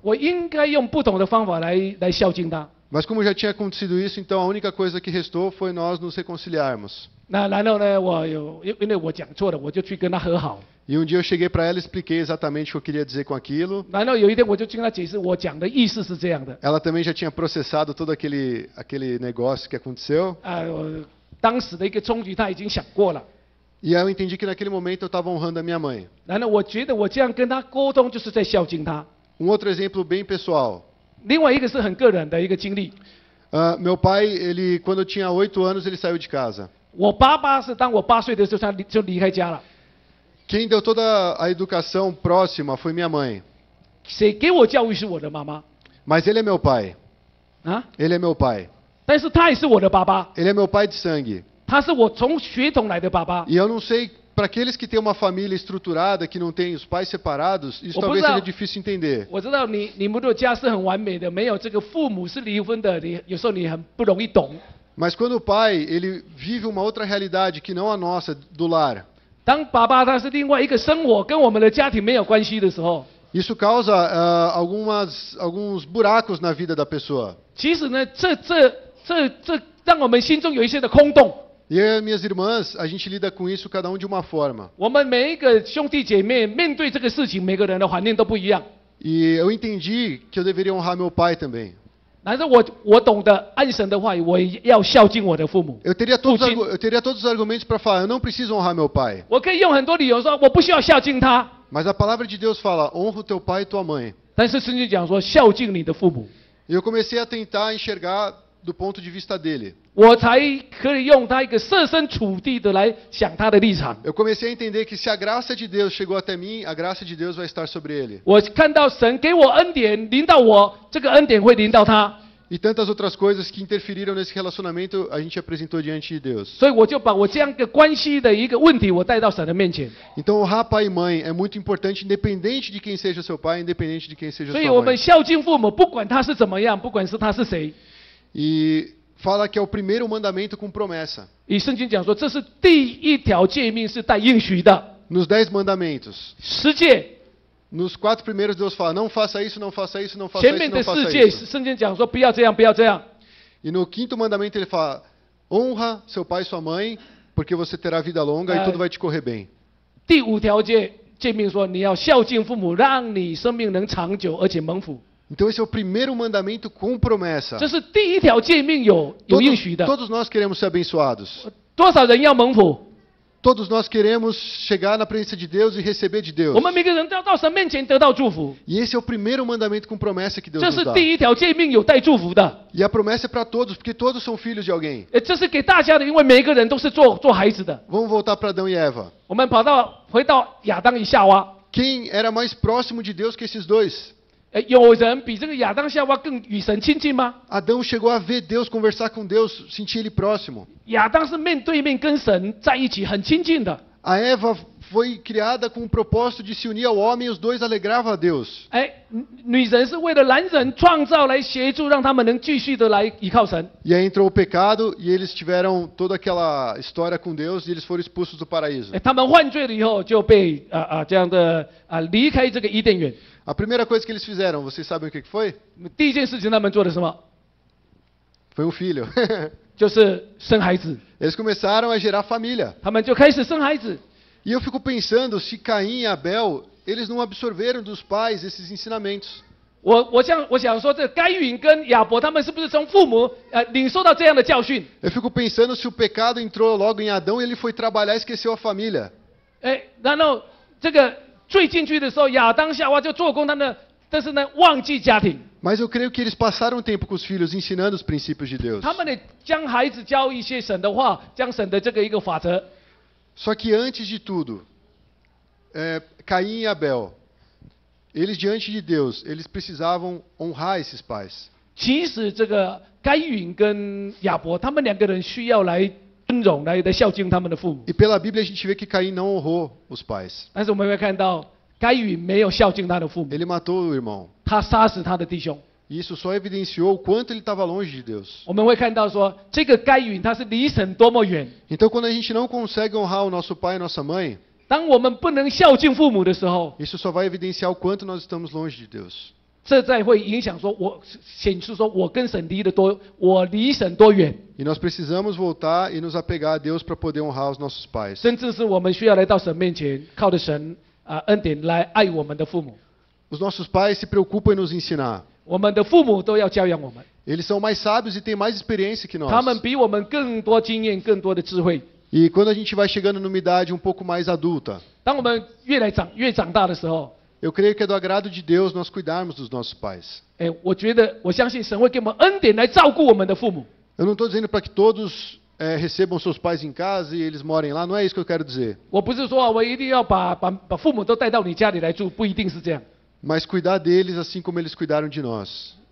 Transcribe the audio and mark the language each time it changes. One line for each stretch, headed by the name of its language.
Chinese: 我应该用不同的方法来孝敬她。
Portuguese: Mas como já tinha acontecido isso, então a única coisa que restou foi nós nos reconciliarmos.
Chinese: 那然后呢，因为我讲错了，我就去跟她和好。
Portuguese: E um dia eu cheguei para ela e expliquei exatamente o que eu queria dizer com aquilo.
Chinese: 然后有一天我就跟她解释，我讲的意思是这样的。
Portuguese: Ela também já tinha processado todo aquele negócio que aconteceu.
Chinese: 当时的一个冲击她已经想过了。
Portuguese: E aí eu entendi que naquele momento eu estava honrando a minha mãe.
Chinese: 然后我觉得我这样跟她沟通，就是在孝敬她。
Portuguese: outro exemplo bem pessoal.
Chinese: 另外一个是很个人的一个经历。
Portuguese: Meu pai, quando eu tinha 8 anos, ele saiu de casa.
Chinese: 我爸爸是当我8岁的时候，他就离开家了。
Portuguese: Quem deu toda a educação próxima foi minha mãe.
Chinese: 谁给我教育是我的妈妈
Portuguese: Mas ele é meu pai. 啊， Ele é meu pai.
Chinese: 但是他也是我的爸爸，
Portuguese: Ele é meu pai de sangue.
Chinese: 他是我从血统来的爸爸。
Portuguese: E eu não sei, para aqueles que têm uma família estruturada, que não tem os pais separados, isso Eu talvez posso- seja difícil entender.
Chinese: 我知道你们的家是很完美的，没有这个父母是离婚的，有时候你很不容易懂。
Portuguese: Mas quando o pai, ele vive uma outra realidade que não a nossa, do lar,
Chinese: 当爸爸他是另外一个生活，跟我们的家庭没有关系的时候，
Portuguese: isso causa alguns buracos na vida da pessoa.
Chinese: 其实呢，这让我们心中有一些的空洞。
Portuguese: E eu e minhas irmãs, a gente lida com isso cada um de uma forma.
Chinese: 我们每一个兄弟姐妹面对这个事情，每个人的环境都不一样。
Portuguese: E eu entendi que eu deveria honrar meu pai também.
Chinese: 但是我懂得按神的话语，我也要孝敬我的父母。
Portuguese: Eu teria todos, Putin. eu teria todos os argumentos para falar, eu não preciso honrar meu pai.
Chinese: 我可以用很多理由说我不需要孝敬他，
Portuguese: Mas a palavra de Deus fala, honra o teu pai e tua mãe.
Chinese: 但是圣经讲说孝敬你的父母，
Portuguese: E eu comecei a tentar enxergar do ponto de vista dele.
Chinese: 我才可以用他一个设身处地的来想他的立场。
Portuguese: Eu comecei a entender que se a graça de Deus chegou até mim, a graça de Deus vai estar sobre ele.
Chinese: 我看到神给我恩典临到我，这个恩典会临到他，
Portuguese: E tantas outras coisas que interferiram nesse relacionamento, a gente apresentou diante de Deus.
Chinese: 所以我就把我这样一个关系的一个问题，我带到神的面前。
Portuguese: Então honrar pai e mãe é muito importante, independente de quem seja seu pai, independente de quem seja
Chinese: 所以
Portuguese: sua
Chinese: 我们
Portuguese: mãe.
Chinese: 孝敬父母，不管他是怎么样，不管是他是谁。
Portuguese: E fala que é o primeiro mandamento com promessa.
Chinese: 以圣经讲说，这是第一条诫命，是带应许的。
Portuguese: Nos 10 mandamentos.
Chinese: 十诫
Portuguese: Nos 4 primeiros Deus fala, não faça isso, não faça isso, não faça
Chinese: 前
Portuguese: isso,
Chinese: 面
Portuguese: não
Chinese: 的
Portuguese: faça
Chinese: 4诫，
Portuguese: isso.
Chinese: 圣经讲说不要这样，不要这样。
Portuguese: E no 5º mandamento ele fala, Honra seu pai e sua mãe, porque você terá vida longa e tudo vai te correr bem.
Chinese: 第5条诫命说，你要孝敬父母，让你生命能长久而且蒙福。
Portuguese: Então esse é o primeiro mandamento com promessa.
Chinese: 这是第一条诫命有应许的。
Portuguese: Todos nós queremos ser abençoados.
Chinese: 多少人要蒙福？
Portuguese: Todos nós queremos chegar na presença de Deus e receber de Deus.
Chinese: 我们每个人都要到神面前得到祝福。
Portuguese: E esse é o primeiro mandamento com promessa que Deus
Chinese: 这
Portuguese: nos
Chinese: 是
Portuguese: dá.
Chinese: 第一条诫命有带祝福的。
Portuguese: E a promessa é para todos, porque todos são filhos de alguém.
Chinese: 这是给大家的，因为每一个人都是做孩子的。
Portuguese: Vamos voltar para Adão e Eva.
Chinese: 我们回到亚当与夏娃，
Portuguese: Quem era mais próximo de Deus que esses dois?
Chinese: 有人比这个亚当夏娃更与神亲近吗？
Portuguese: Adão chegou a ver Deus, conversar com Deus, sentir ele próximo.
Chinese: 亚当是面对面跟神在一起，很亲近的。
Portuguese: A Eva foi criada com o propósito de se unir ao homem e os dois alegravam a Deus.
Chinese: 女人是为了男人创造来协助，让他们能继续的来依靠神。
Portuguese: E aí entrou o pecado e eles tiveram toda aquela história com Deus e eles foram expulsos do paraíso.
Chinese: 他们犯罪了以后，就被这样的离开这个伊甸园。
Portuguese: A primeira coisa que eles fizeram, vocês sabem o que foi?
Chinese: 第一件事情他们做的什么？
Portuguese: Foi um filho.
Chinese: 就是生孩子。
Portuguese: Eles começaram a gerar família.
Chinese: 他们就开始生孩子。
Portuguese: E eu fico pensando se Caim e Abel, eles não absorveram dos pais esses ensinamentos.
Chinese: 我想说，这该隐跟亚伯他们是不是从父母领受到这样的教训？
Portuguese: Eu fico pensando se o pecado entrou logo em Adão e ele foi trabalhar e esqueceu a família.
Chinese: 然后这个罪进去的时候，亚当夏娃就做工他们，但是呢忘记家庭。
Portuguese: Mas eu creio que eles passaram tempo com os filhos ensinando os princípios de Deus.
Chinese: 他们呢将孩子教一些神的话，将神的这个一个法则。
Portuguese: Só que antes de tudo, Caim e Abel, eles diante de Deus, eles precisavam honrar esses pais.
Chinese: 其实这个该隐跟亚伯他们两个人需要来尊荣，来孝敬他们的父母。
Portuguese: E pela Bíblia a gente vê que Caim não honrou os pais.
Chinese: 但是我们会看到该隐没有孝敬他的父母，
Portuguese: Ele matou o irmão.
Chinese: 他杀死他的弟兄。
Portuguese: E isso só evidenciou o quanto ele estava longe de Deus.
Chinese: 我们会看到说，这个该隐他是离神多么远。
Portuguese: Então quando a gente não consegue honrar o nosso pai e nossa mãe,
Chinese: 当我们不能孝敬父母的时候，
Portuguese: isso só vai evidenciar o quanto nós estamos longe de Deus.
Chinese: 这再会影响说，显示说我跟神离得多，我离神多远，
Portuguese: E nós precisamos voltar e nos apegar a Deus para poder honrar os nossos pais.
Chinese: 甚至是我们需要来到神面前，靠着神恩典来爱我们的父母。
Portuguese: Os nossos pais se preocupam em nos ensinar.
Chinese: 我们的父母都要教养我们，
Portuguese: Eles são mais sábios e têm mais experiência que
Chinese: 他们
Portuguese: nós.
Chinese: 比我们更多经验、更多的智慧。
Portuguese: E quando a gente vai chegando numa idade um pouco mais adulta,
Chinese: 当我们越长大的时候，
Portuguese: eu creio que é do agrado de Deus nós cuidarmos dos nossos pais.
Chinese: 我相信神会给我们恩典来照顾我们的父母。
Portuguese: Eu não estou dizendo para que todos recebam seus pais em casa e eles morem lá, não é isso que eu quero dizer.
Chinese: 我不是说我一定要把父母都带到你家里来住，不一定是这样。
Portuguese: Mas cuidar deles assim como eles cuidaram de nós.